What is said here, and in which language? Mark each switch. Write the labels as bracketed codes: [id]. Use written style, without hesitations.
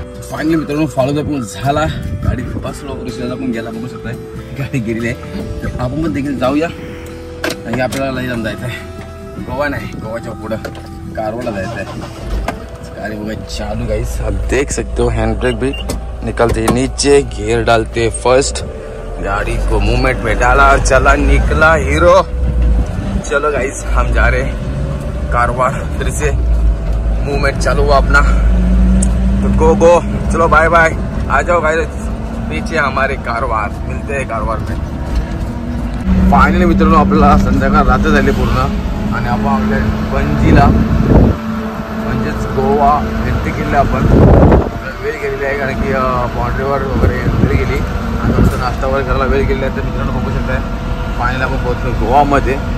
[mr] Finally मित्रांनो फालुदा पण झाला. गाडी बसलो, रिक्षाला पण गेला बघू शकताय. गाडी गेलेली आहे. तर आपण पण देखील जाऊया. आणि आपल्याला लई जायचं आहे गोवा नाही, गोवाच्या पुढं कारवारला जायचं आहे. [hi] गाड़ी [mr] बघा [hi] चालू गाइस, आप देख सकते हो हैंड ब्रेक भी निकलते नीचे, गियर डालते फर्स्ट, गाड़ी को मूवमेंट में डाला और चला निकला हीरो। चलो गाइस हम जा रहे कारवार, फिर से मूवमेंट चालू हुआ अपना, तो गो चलो बाय बाय। आ जाओ गाइस पीछे हमारे कारवार, मिलते हैं कारवार में। [mr] फायनली मित्रांनो आपल्याला संध्याकाळ रात्र झाली पूर्ण आणि आपण आपल्या पणजीला म्हणजेच गोवा भेटी केली आपण वेळ गेलेली आहे, कारण की बाउंड्रीवर वगैरे वेळ गेली आणि थोडंसं नाश्ता वगैरे करायला वेळ गेलेला आहे। तर मित्रांनो बघू शकताय फायनली आपण पोहोचलो गोवामध्ये।